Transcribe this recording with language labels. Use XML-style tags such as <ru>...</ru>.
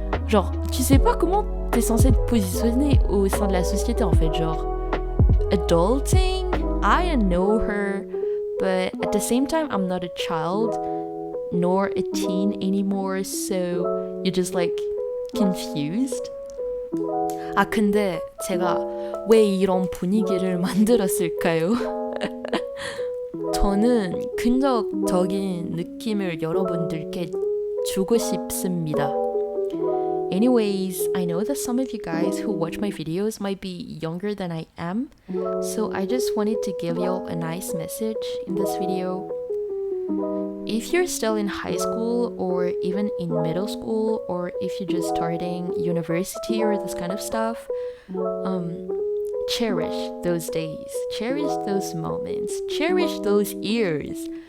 <fr>Genre tu sais pas comment t'es censé te positionner au sein de la société en fait, genre</fr> <en>adulting, I know her. But at the same time, I'm not a child, nor a teen anymore, so you're just like confused.</en> <ko>아 근데 제가 왜 이런 분위기를 만들었을까요? 저는 긍정적인 느낌을 여러분들께 주고 싶습니다.</ko> <en>Anyways, I know that some of you guys who watch my videos might be younger than I am, so I just wanted to give y'all a nice message in this video. If you're still in high school or even in middle school, or if you're just starting university or this kind of stuff, cherish those days, cherish those moments, cherish those years.</en>